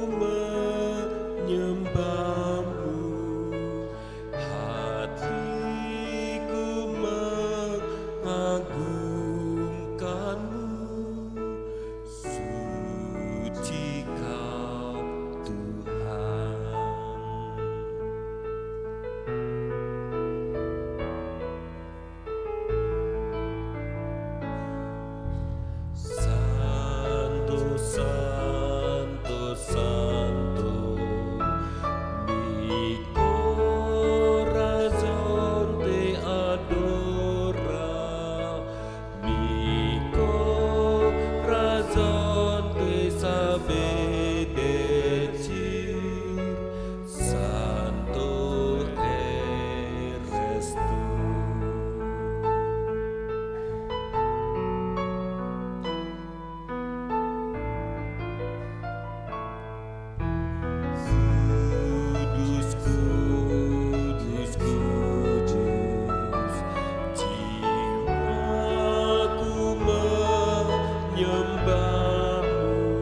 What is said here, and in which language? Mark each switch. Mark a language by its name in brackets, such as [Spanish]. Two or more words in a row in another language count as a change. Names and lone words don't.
[Indonesian] menyembahmu, hatiku mengagungkanmu. Suci Kau Tuhan. [Spanish] Santo, Santo, Santo, mi corazón te adora, mi corazón te sabe decir, Santo eres tú. [Indonesian] Kudus, kudus, kudus, jiwaku menyembahmu,